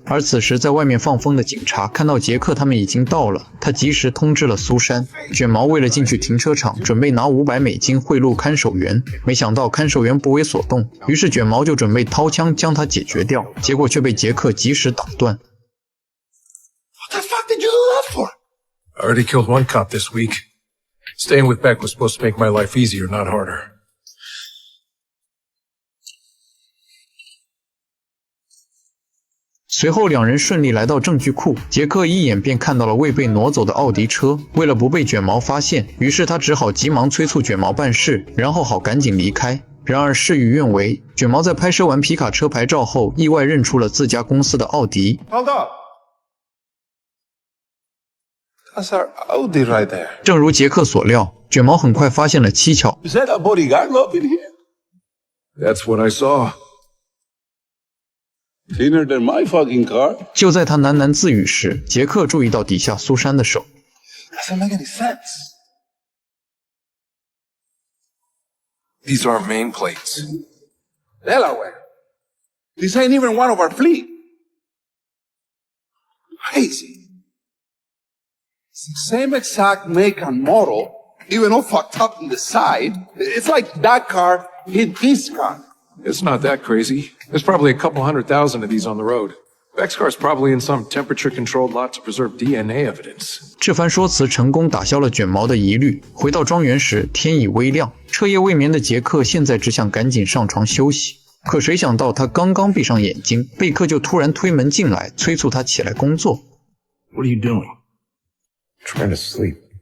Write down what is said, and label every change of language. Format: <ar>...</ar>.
<zh>而此时在外面放风的警察看到杰克他们已经到了，他及时通知了苏珊。卷毛为了进去停车场，准备拿$500贿赂看守员，没想到看守员不为所动，于是卷毛就准备掏枪将他解决掉，结果却被杰克及时挡断。</zh> <en>What the fuck did you do that for? I already killed one cop this week. Staying with Beck was supposed to make my life easier, not harder.</en> <zh>随后两人顺利来到证据库，杰克一眼便看到了未被挪走的奥迪车。为了不被卷毛发现，于是他只好急忙催促卷毛办事，然后好赶紧离开。然而事与愿违，卷毛在拍摄完皮卡车牌照后，意外认出了自家公司的奥迪。</zh> <en>Hold up. That's our Audi right there.</en> <zh>正如杰克所料，卷毛很快发现了蹊跷。</zh> <en>Is that a bodyguard up in here? That's what I saw. Cleaner than my fucking car.</en> <zh>就在他喃喃自语时，杰克注意到底下苏珊的手。</zh> <en>Doesn't make any sense. These are our main plates. Delaware. This ain't even one of our fleet. Crazy. It's the same exact make and model, even all fucked up on the side. It's like that car hit this car. It's not that crazy. There's probably a couple 100,000 of these on the road. Beck's car's probably in some temperature-controlled lot to preserve DNA evidence.</en> <zh>这番说辞成功打消了卷毛的疑虑。回到庄园时，天已微亮，彻夜未眠的杰克现在只想赶紧上床休息。可谁想到他刚刚闭上眼睛，贝克就突然推门进来，催促他起来工作。</zh> <en>What are you doing? Trying to sleep.</en>